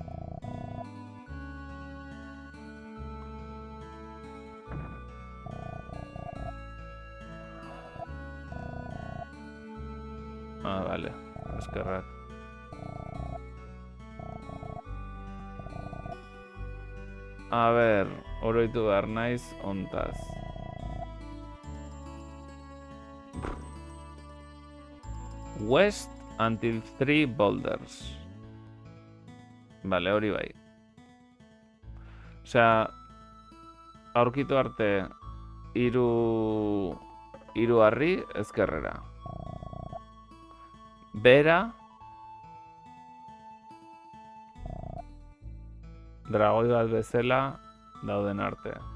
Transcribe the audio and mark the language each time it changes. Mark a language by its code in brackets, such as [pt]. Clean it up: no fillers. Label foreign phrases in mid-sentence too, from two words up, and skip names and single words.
[eu] Vale. Eskerrak. A ber, oroitu behar naiz ontaz. [en] West until 3 boulders. [eu] Vale, hori bai. Osea, aurkitu arte hiru harri ezkerrera. Bera, dragoi bat bezala dauden arte.